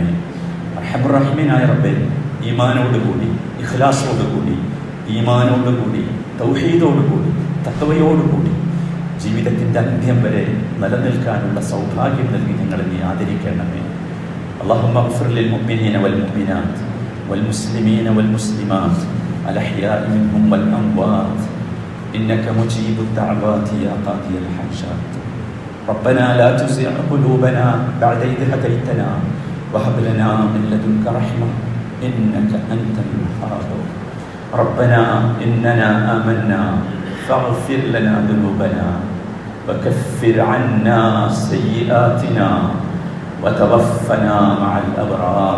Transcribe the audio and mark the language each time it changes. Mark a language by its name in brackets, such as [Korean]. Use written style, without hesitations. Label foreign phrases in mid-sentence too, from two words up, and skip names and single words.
[Arabic] أرحم الراحمين [Malayalam] റബ്ബേ, ഈമാനോടുകൂടി, ഇഖ്ലാസോടുകൂടി, തൗഹീദോടുകൂടി, തഖ്വയോടുകൂടി ജീവിതത്തിൻ്റെ അന്ത്യം വരെ നിലനിൽക്കാനുള്ള സൗഭാഗ്യം നൽകി ഞങ്ങളെ നീ ആദരിക്കണമേ. [Arabic] اللهم اغفر للمؤمنين والمؤمنات والمسلمين والمسلمات الأحياء منهم والأموات إنك مجيب الدعوات يا قاضي الحاجات. ربنا لا تزغ قلوبنا بعد إذ هديتنا وهب لنا من لدنك رحمة إنك أنت الوهاب. ربنا إننا آمنا فاغفر لنا ذنوبنا وكفر عنا سيئاتنا وتوفنا مع الأبرار.